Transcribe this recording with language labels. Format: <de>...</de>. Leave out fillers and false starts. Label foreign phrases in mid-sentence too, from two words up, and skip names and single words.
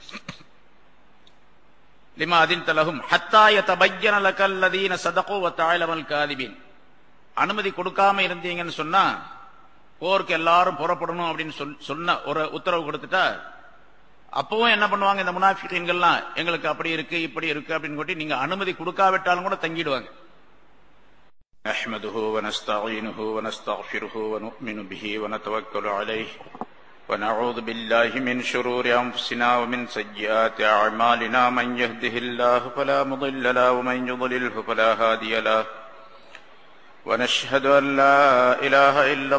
<ar>لم أذنت لهم حتى يتبين لك الذين صدقوا وتعلم الكاذبين.</ar> <ta>அனுமதி கொடுக்காம இருந்தீங்கன்னு சொன்னா போருக்கு எல்லாரும் புறப்படணும் அப்படின்னு சொன்ன ஒரு உத்தரவு கொடுத்துட்டா அப்பவும் என்ன பண்ணுவாங்க இந்த முனாஃபிகீன்கள்லாம், எங்களுக்கு அப்படி இருக்கு இப்படி இருக்கு அப்படின்னு சொல்லி நீங்க அனுமதி கொடுக்காவிட்டாலும் கூட தங்கிடுவாங்க.</ta> <ar>نحمده ونستعينه ونستغفره ونؤمن به ونتوكل عليه ونعوذ بالله من شرور أنفسنا ومن سيئات أعمالنا من يهده الله فلا مضل له ومن يضلله فلا هادي له ونشهد أن لا إله إلا</ar>